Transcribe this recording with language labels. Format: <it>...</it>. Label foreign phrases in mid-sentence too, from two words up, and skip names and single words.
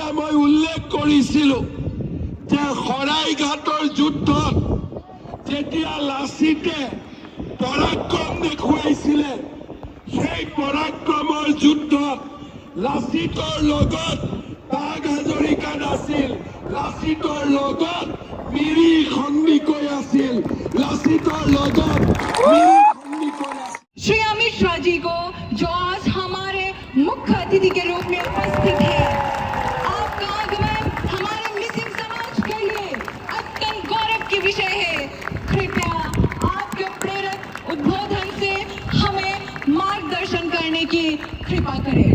<as>মই উল্লেখ কৰিছিলোঁ যে শৰাইঘাটৰ যুদ্ধত যেতিয়া লাচিতে পৰাক্ৰম দেখুৱাইছিলে, সেই পৰাক্ৰমৰ যুদ্ধত লাচিতৰ লগত বাঘ হাজৰিকা নাছিল, লাচিতৰ লগত মিৰি সন্দিকৈ আছিল, লাচিতৰ লগত মিৰি সন্দিকৈ আছিল।</as> <hi>श्री अमित शाह जी को जो आज हमारे मुख्य अतिथि के रूप में उपस्थित है, आपका आगमन हमारे मिसिंग समाज के लिए अत्यंत गौरव की विषय है। कृपया आपके प्रेरक उद्बोधन से हमें मार्गदर्शन करने की कृपा करें।</hi>